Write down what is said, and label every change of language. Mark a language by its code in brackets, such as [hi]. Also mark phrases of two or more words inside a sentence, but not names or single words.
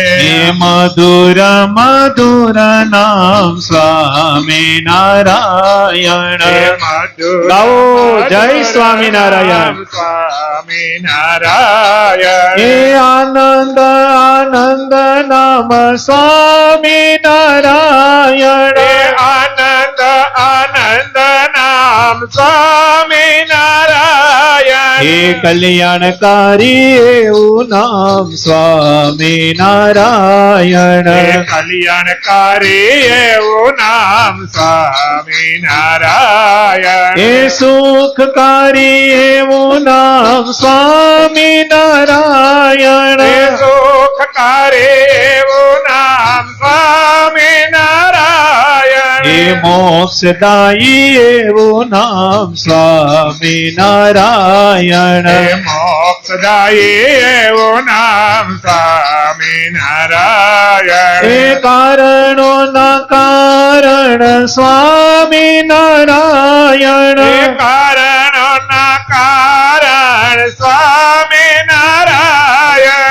[hi] हे मधुर मधुर नाम स्वामी नारायण गाओ जय स्वामी नारायण स्वामी नारायण हे आनंद आनंद नाम स्वामी नारायण आनंद आनंद नाम स्वामी नारायण [gu] હે કલ્યાણકારી એવું નામ સ્વામી નારાયણ કલ્યાણકારી એવું નામ સ્વામી નારાયણ હે સુખકારી એવું નામ સ્વામી નારાયણ સુખકારી એવું નામ સ્વામી નારાયણ હે મોક્ષદાયી એવું નામ સ્વામી નારાયણ મોક્ષ સદાય એવું નામ સ્વામિનારાયણ. એ કારણો ના કારણ સ્વામિનારાયણ. એ કારણોના કારણ સ્વામિનારાયણ.